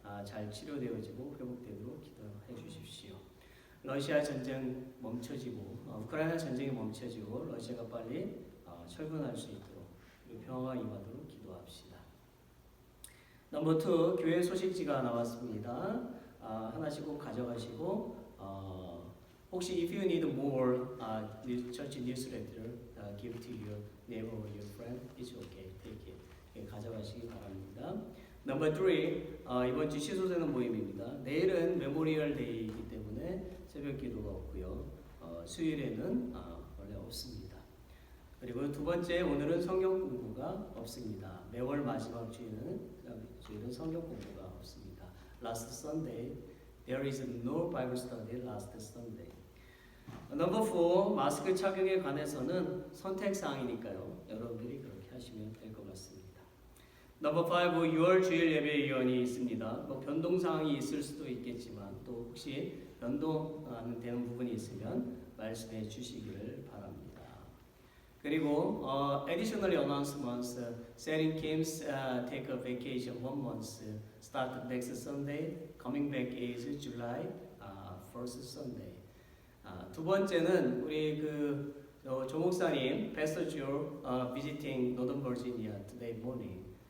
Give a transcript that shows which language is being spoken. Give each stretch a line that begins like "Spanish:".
Korean: 잘 치료되어지고 회복되도록 기도해 주십시오. 러시아 전쟁 멈춰지고 우크라이나 전쟁이 멈춰지고 러시아가 빨리 철군할 수 있도록 그리고 평화가 임하도록 기도합시다. 넘버 2 교회 소식지가 나왔습니다. 하나씩 꼭 가져가시고 혹시
English: if you need more church newsletter give to your neighbor or your friend, it's okay, take it.
Korean: 가져가시기 바랍니다. 넘버 3 이번 주 시소되는 모임입니다. 내일은 메모리얼 데이이기 때문에 새벽 기도가 없고요. 수요일에는 원래 없습니다. 그리고 두 번째 오늘은 성경 공부가 없습니다. 매월 마지막 주일은 성경 공부가 없습니다.
English: Last Sunday there is no Bible study last Sunday.
Korean: 넘버 4 마스크 착용에 관해서는 선택 사항이니까요. 여러분들이 그렇게 하시면 될 것 같습니다. 넘버 5 6월 주일 예배위원이 있습니다. 뭐 변동 사항이 있을 수도 있겠지만 또 혹시 변동되는 부분이 있으면 말씀해 주시기를 바랍니다.
English: 그리고 additional announcements. Selling Kim's take a vacation 1 month. Start next Sunday. Coming back is July 1st Sunday.
Korean: 두 번째는 우리 조 목사님
English: Pastor Joe visiting Northern Virginia today morning.